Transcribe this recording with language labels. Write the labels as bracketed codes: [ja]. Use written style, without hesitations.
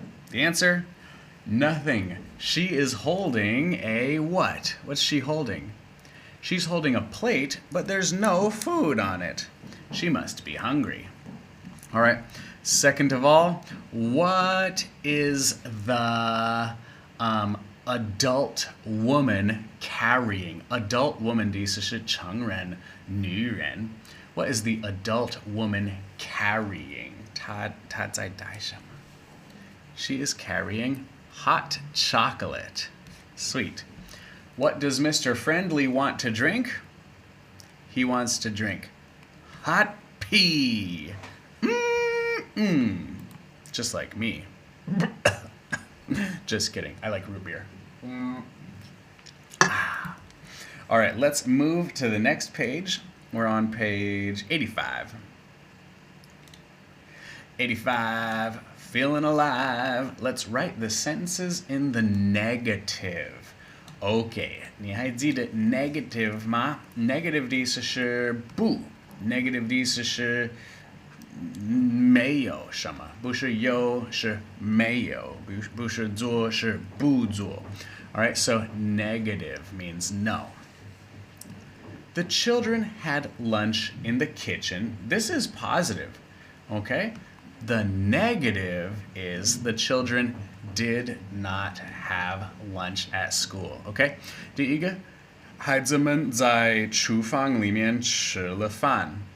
[en] The answer? Nothing. She is holding a what? What's she holding? She's holding a plate, but there's no food on it. She must be hungry. All right. Second of all, what is the adult woman carrying? Adult woman [zh] 的意思是成人、女人。 [en] What is the adult woman carrying? [zh] 她在带什么？ [en] She is carrying hot chocolate. Sweet. What does Mr. Friendly want to drink? He wants to drink hot pea. Just like me. Just kidding. I like root beer. All right, let's move to the next page. We're on page 85. 85. Feeling alive. Let's write the sentences in the negative. [zh] Okay, 你还记得 negative 吗？Negative 的意思是不 ，negative 的意思是没有什么，不是有是没有，不是做是不做。 [en] All right, so negative means no. The children had lunch in the kitchen. This is positive, okay? The negative is the children did not have lunch at school, okay? [zh] 第一个，孩子们在厨房里面吃了饭。